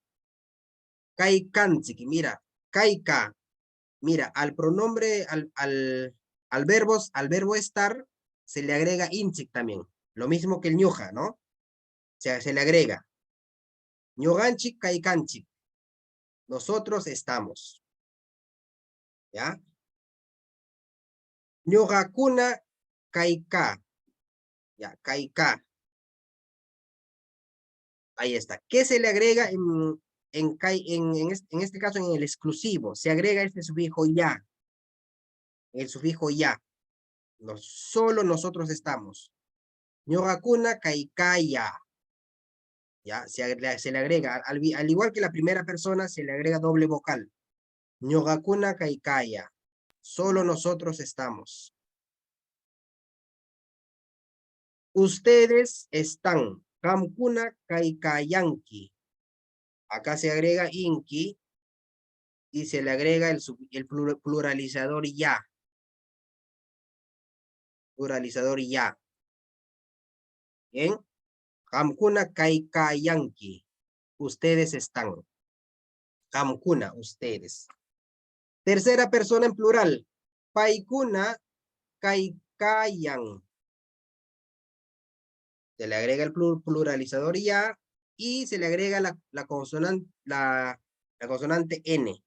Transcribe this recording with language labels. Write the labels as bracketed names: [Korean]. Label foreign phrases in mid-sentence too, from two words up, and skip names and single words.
[Quechua] Kaikanchik, mira, kaika. [Spanish] Mira, al pronombre, al verbo estar, se le agrega inchik también. Lo mismo que el ñoja, ¿no? O sea, se le agrega. [Quechua] Ñoganchik, kaikanchik. [Spanish] Nosotros estamos. [Quechua] ¿Ya? Ñogakuna kaika. [Spanish] Ya, kaika. Ahí está. ¿Qué se le agrega en este caso en el exclusivo? Se agrega este sufijo ya. El sufijo ya. Solo nosotros estamos. [Quechua] Ñogakuna kaikaya. [Spanish] Ya, se le agrega. Al igual que la primera persona, se le agrega doble vocal. [Quechua] Ñogakuna kaikaya. [Spanish] Solo nosotros estamos. Ustedes están. [Quechua] Qamkuna kaykayanki. [Spanish] Acá se agrega inki y se le agrega el pluralizador ya. Pluralizador ya. [Quechua] Bien. Qamkuna kaykayanki. [Spanish] Ustedes están. Qamkuna, ustedes. Tercera persona en plural. [Quechua] Paikuna kaykayan. [Spanish] Se le agrega el pluralizador ya y se le agrega la consonante N.